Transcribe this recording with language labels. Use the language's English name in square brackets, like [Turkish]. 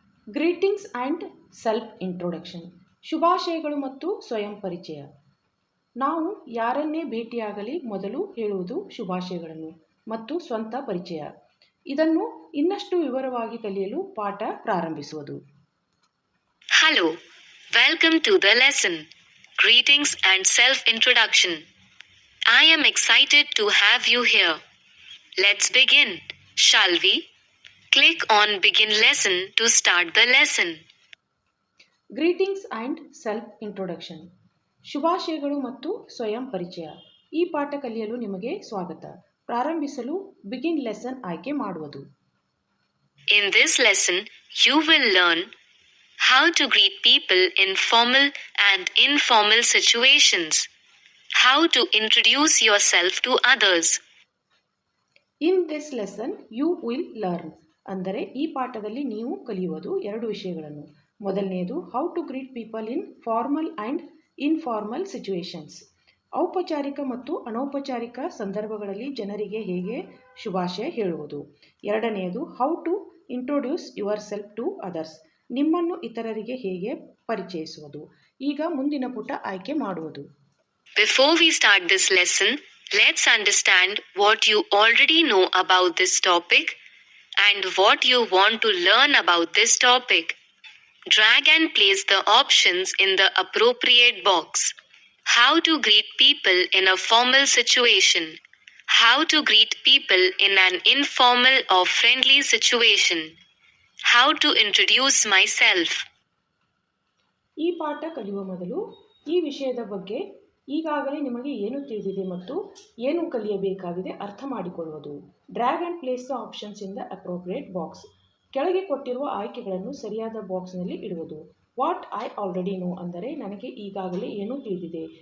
[English] greetings and self introduction, [Kannada] ಶುಭಾಶಯಗಳು ಮತ್ತು ಸ್ವಯಂ ಪರಿಚಯ. ನಾವು ಯಾರನ್ನೇ ಭೇಟಿಯಾಗಲಿ ಮೊದಲು ಹೇಳುವುದು ಶುಭಾಶಯಗಳನ್ನು ಮತ್ತು ಸ್ವಂತ ಪರಿಚಯ. ಇದನ್ನು ಇನ್ನಷ್ಟು ವಿವರವಾಗಿ ಕಲಿಯಲು ಪಾಠ ಪ್ರಾರಂಭಿಸುವುದು. [English] Hello, welcome to the lesson, Greetings and Self-Introduction. I am excited to have you here. Let's begin, shall we? Click on Begin Lesson to start the lesson. Greetings and self introduction, [Kannada] ಶುಭಾಶಯಗಳು ಮತ್ತು ಸ್ವಯಂ ಪರಿಚಯ. ಈ ಪಾಠ ಕಲಿಯಲು ನಿಮಗೆ ಸ್ವಾಗತ. ಪ್ರಾರಂಭಿಸಲು ಬಿಗಿನ್ ಲೆಸನ್ ಆಯ್ಕೆ ಮಾಡುವುದು. [English] In this lesson, you will learn how to greet people in formal and informal situations, how to introduce yourself to others. In this lesson you will learn [Kannada] ಅಂದರೆ ಈ ಪಾಠದಲ್ಲಿ ನೀವು ಕಲಿಯುವುದು ಎರಡು ವಿಷಯಗಳನ್ನು. ಮೊದಲನೆಯದು [English] how to greet people in formal and informal situations, [Kannada] ಔಪಚಾರಿಕ ಮತ್ತು ಅನೌಪಚಾರಿಕ ಸಂದರ್ಭಗಳಲ್ಲಿ ಜನರಿಗೆ ಹೇಗೆ ಶುಭಾಶಯ ಹೇಳುವುದು. ಎರಡನೆಯದು [English] how to introduce yourself to others, [Kannada] ನಿಮ್ಮನ್ನು ಇತರರಿಗೆ ಹೇಗೆ ಪರಿಚಯಿಸುವುದು. ಈಗ ಮುಂದಿನ ಪುಟ ಆಯ್ಕೆ ಮಾಡುವುದು. [English] Before we start this lesson, let's understand what you already know about this topic and what you want to learn about this topic. Drag and place the options in the appropriate box. How to greet people in a formal situation. How to greet people in an informal or friendly situation. How to introduce myself. [Kannada] ಈ ಪಾಠ ಕಲಿಯುವ ಮೊದಲು ಈ ವಿಷಯದ ಬಗ್ಗೆ ಈಗಾಗಲೇ ನಿಮಗೆ ಏನು ತಿಳಿದಿದೆ ಮತ್ತು ಏನು ಕಲಿಯಬೇಕಾಗಿದೆ ಅರ್ಥ ಮಾಡಿಕೊಳ್ಳುವುದು. [English] drag and place the options in the appropriate box, [Kannada] ಕೆಳಗೆ ಕೊಟ್ಟಿರುವ ಆಯ್ಕೆಗಳನ್ನು ಸರಿಯಾದ ಬಾಕ್ಸ್ನಲ್ಲಿ ಇಡುವುದು. [English] what I already know [Kannada] ಅಂದರೆ ನನಗೆ ಈಗಾಗಲೇ ಏನು ತಿಳಿದಿದೆ.